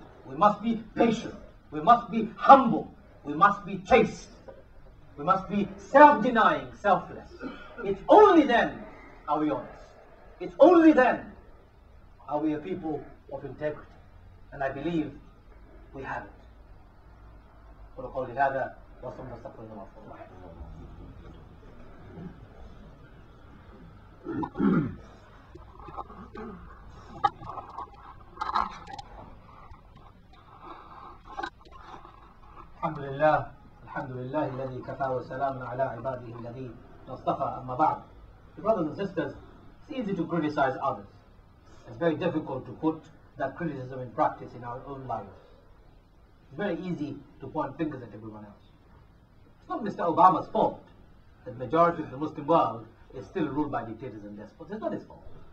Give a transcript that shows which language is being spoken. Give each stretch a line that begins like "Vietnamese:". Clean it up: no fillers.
English: We must be patient. We must be humble. We must be chaste. We must be self-denying, selfless. It's only then are we honest. It's only then are we a people of integrity. And I believe we have it.
Arabic: وقولي هذا وصلنا استغفر الله. الحمد لله الذي كفى وسلام على عباده الذين اصطفى. أما بعد.
English: Brothers and sisters, it's easy to criticize others. It's very difficult to put that criticism in practice in our own lives. It's very easy to point fingers at everyone else. It's not Mr. Obama's fault that the majority of the Muslim world is still ruled by dictators and despots. It's not his fault.